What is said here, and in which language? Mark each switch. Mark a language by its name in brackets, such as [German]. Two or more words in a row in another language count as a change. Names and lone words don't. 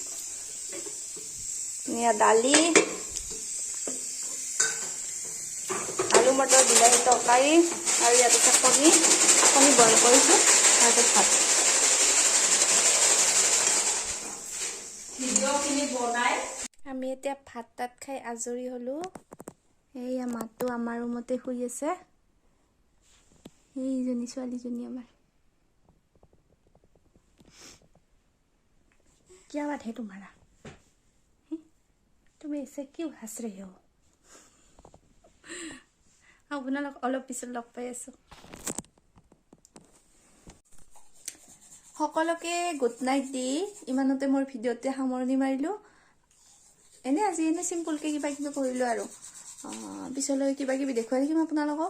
[Assamese] এয়া দালি আলু মটৰ বিলাহী তৰকাৰী আৰু ইয়াত আছে কণী বইল কৰিছো তাৰপিছত ভাত আমি এতিয়া ভাত তাত খাই আজৰি হলো এইয়া মাতো আমাৰ ৰুমতে শুই আছে এইজনী ছোৱালীজনী আমাৰ [Hindi] क्या बात है तुम्हारा [Assamese] তুমি [Hindi] ऐसे क्यों हंस रहे हो [Assamese] আপোনালোক অলপ পিছত লগ পাই আছো সকলোকে [English] good night [Assamese] দি ইমানতে মোৰ ভিডিঅ'তে সামৰণি মাৰিলো আজি চিম্পলকে কিবা কিবি কৰিলো আৰু পিছলৈ কিবা কিবি দেখুৱাই থাকিম আপোনালোকক